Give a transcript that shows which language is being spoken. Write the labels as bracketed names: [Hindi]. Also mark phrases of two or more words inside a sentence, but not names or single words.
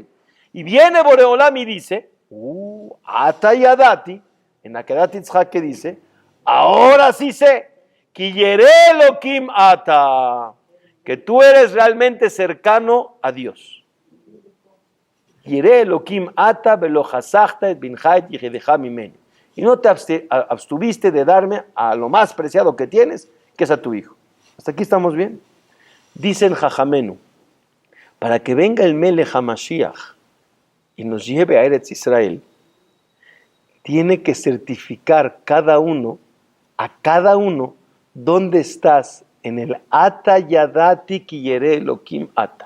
[Spanish] Y viene Boreolam y dice, [Hebrew] עתה ידעתי, [Spanish] en la Kedat Yitzhak que dice, ahora sí sé, [Hebrew] כי ירא אלהים אתה, [Spanish] que tú eres realmente cercano a Dios. [Hebrew] ירא אלהים אתה ולא חשכת את בנך את יחידך ממני. [Spanish] Y no te abstuviste de darme a lo más preciado que tienes, que es a tu hijo. ¿Hasta aquí estamos bien? Dicen Jajamenu, para que venga el [Hebrew] מלך המשיח [Spanish] y nos lleve a Eretz Israel, tiene que certificar a cada uno, dónde estás en el [Hebrew] עתה ידעתי כי ירא אלהים אתה.